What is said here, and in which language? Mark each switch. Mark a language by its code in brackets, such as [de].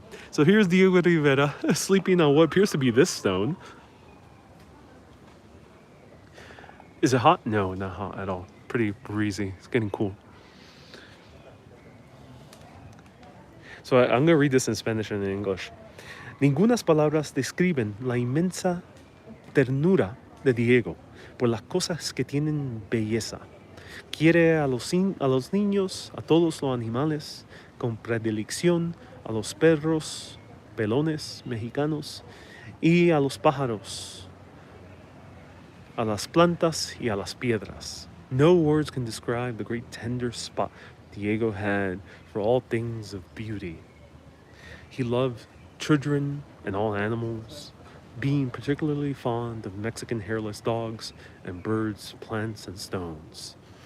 [en] So here's Diego Rivera sleeping on what appears to be this stone. Is it hot? No, not hot at all. Pretty breezy. It's getting cool. So I'm going to read this in Spanish and in English. [es] Ningunas palabras describen la inmensa ternura de Diego por las cosas que tienen belleza. Quiere a los niños, a todos los animales, con predilección a los perros, pelones mexicanos, y a los pájaros, a las plantas y a las piedras. [en] No words can describe the great tender spot Diego had for all things of beauty. He loved children and all animals, being particularly fond of Mexican hairless dogs and birds, plants, and stones.